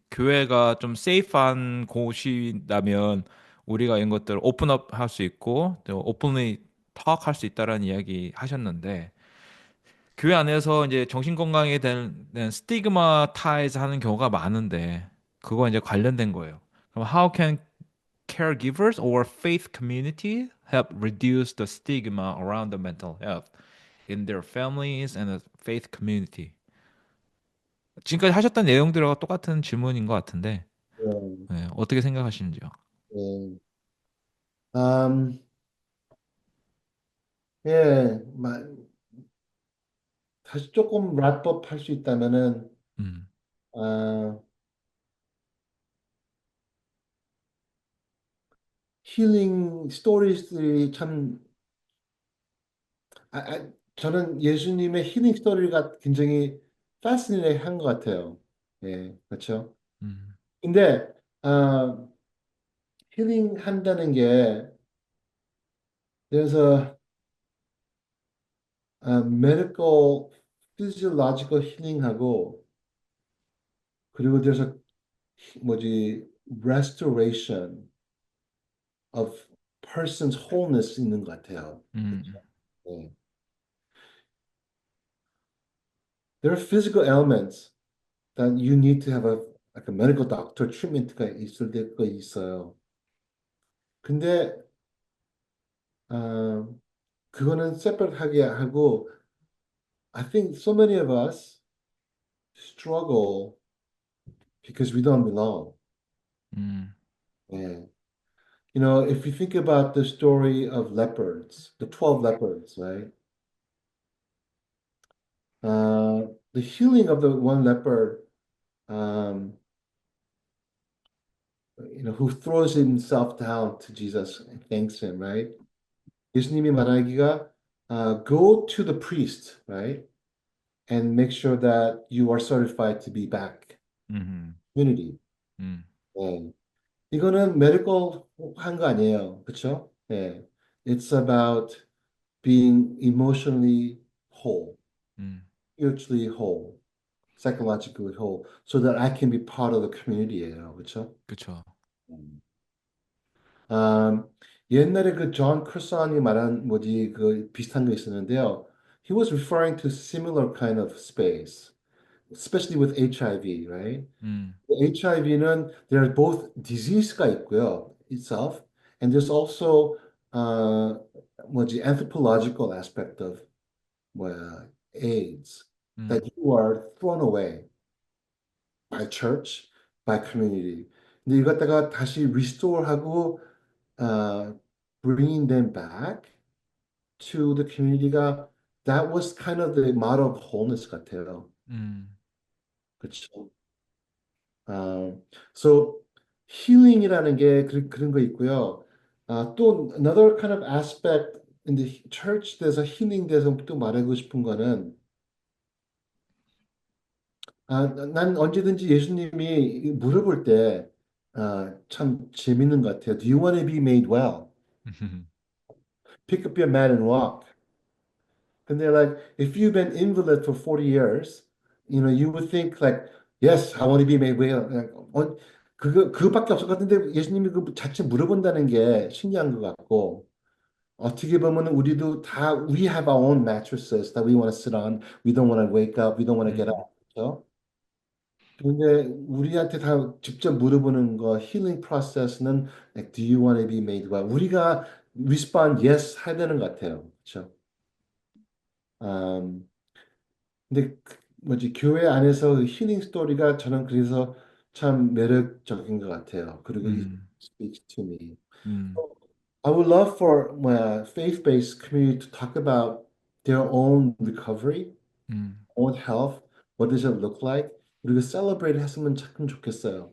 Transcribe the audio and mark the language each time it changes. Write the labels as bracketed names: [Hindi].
[Korean] 교회가 좀 세이프한 곳이라면 우리가 이런 것들을 오픈업 할 수 있고 또 오픈리 턱할 수 있다라는 이야기 하셨는데 교회 안에서 이제 정신건강에 대한 스티그마타이즈 하는 경우가 많은데 그거 이제 관련된 거예요. [English] 그럼 how can caregivers or faith community help reduce the stigma around the mental health in their families and the faith community? [Korean] 지금까지 하셨던 내용들과 똑같은 질문인 것 같은데 예, 네, 어떻게 생각하시는지요? 예. 음, 예, 다시 조금 랩업 할 수 있다면은, 음, 아, 힐링 스토리들이 참, 저는 예수님의 힐링 스토리가 굉장히 fascinating 한 것 같아요. 예, 그렇죠. 음, 근데, 아, 힐링 한다는 게, 그래서, medical, physiological 힐링하고, 그리고 there's 뭐지, [English] restoration of person's wholeness [Korean] 있는 것 같아요. 음, 네. [English] There are physical ailments that you need to have like a medical doctor treatment [Korean] 가 있을 때가 있어요. 근데 아, 그거는 separat하게 하고 [English] I think so many of us struggle because we don't belong. 음, Yeah. You know, if you think about the story of leopards, the 12 leopards, right? Uh, the healing of the one leopard, um, who throws himself down to Jesus and thanks him, right? [Korean] 예수님이 말하기가 [English] go to the priest, right? And make sure that you are certified to be back 음, community. 음, [Korean] 네. 이거는 medical 한 거 아니에요. 그렇죠? 네. [English] It's about being emotionally whole, 음, spiritually whole, psychologically whole, so that I can be part of the community [Korean] 예요. 그렇죠? 그쵸. 아, 옛날에 그 존 크루선이 말한 뭐지 그 비슷한 거 있었는데요. [English] He was referring to similar kind of space, especially with HIV, right? 음, HIV는 there's both disease [Korean] 가 있고요, [English] itself, and there's also 뭐지 anthropological aspect of 뭐야 AIDS that 음, you are thrown away by church, by community. [Korean] 근데 이걸 갖다가 다시 restore하고 [English] uh, bringing them back to the community가 that was kind of the model of wholeness 같아요. 음, [Korean] 그렇죠? So healing이라는 게 그런 거 있고요. 또 [English] another kind of aspect in the church there's a healing [Korean] 돼서 또 말하고 싶은 거는 난 언제든지 예수님이 물어볼 때 참 재밌는 것 같아요. [English] Do you want to be made well? Pick up your mat and walk. And they're like, if you've been invalid for 40 years, you would think like, yes, I want to be made well. [Korean] 그거밖에 없을 것 같은데 예수님이 그 자체 물어본다는 게 신기한 것 같고, 어떻게 보면 우리도 다, [English] we have our own mattresses that we want to sit on. We don't want to wake up. We don't want to get 음, up. 그렇죠? [Korean] 근데 우리한테 다 직접 물어보는 거, healing process는 [English] like, do you want to be made well? [Korean] 우리가 [English] respond yes [Korean] 해야 되는 것 같아요. 그렇죠? 음, 근데 뭐지 교회 안에서 그 힐링 스토리가 저는 그래서 참 매력적인 것 같아요. [English] 그리고 it 음, speaks to me. 음, I would love for 뭐야 faith-based community to talk about their own recovery, 음. own health. What does it look like? [Korean] 그리고 celebrate 했으면 참 좋겠어요.